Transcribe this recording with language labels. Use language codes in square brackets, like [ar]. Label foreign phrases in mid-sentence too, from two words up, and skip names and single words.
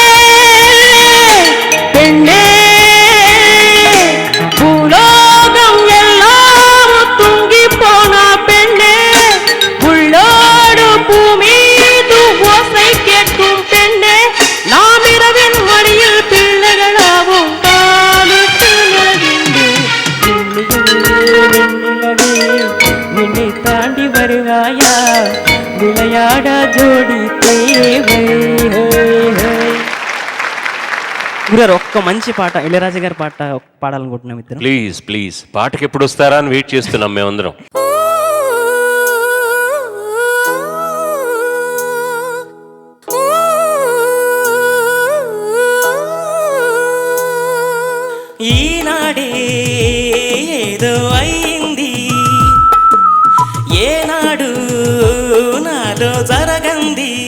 [ta] பெண்ணே பூலோகம் எல்லாம் தூங்கி போனா பெண்ணே உள்ளோடு பூமீது ஓசை கேட்கும் பெண்ணே நாம் இரவின் மடியில் பிள்ளைகளாவும் என்னை தாண்டி வருவாயா விளையாட జోడి தேவை [te] గురారు ఒక్క మంచి పాట ఇళయరాజా గారి పాట పాడాలనుకుంటున్నాం ఇద్దరు. ప్లీజ్ ప్లీజ్ పాటకి ఎప్పుడు వస్తారా అని వెయిట్ చేస్తున్నాం మేమందరం. ఈనాడే ఏదో అయింది ఏనాడు నాలో జరగంది